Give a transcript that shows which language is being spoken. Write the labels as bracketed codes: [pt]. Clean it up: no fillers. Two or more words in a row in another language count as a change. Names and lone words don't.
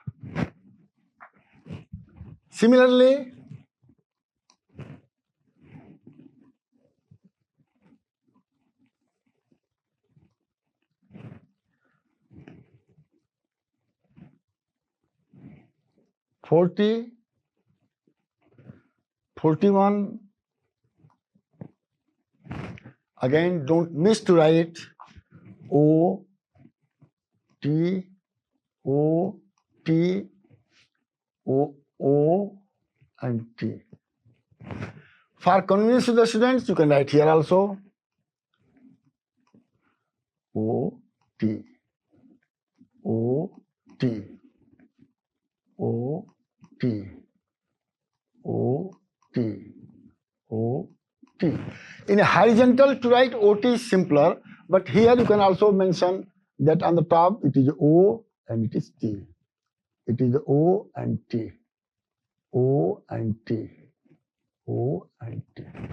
[en] Similarly, '40, 41, again don't miss to write O, T, O, T, O, O, and T. For convenience to the students, you can write here also O, T, O, T, O, T, O, T, O, T. In a horizontal, to write OT is simpler, but here you can also mention that on the top it is O and it is T. It is O and T. O and T. O and T.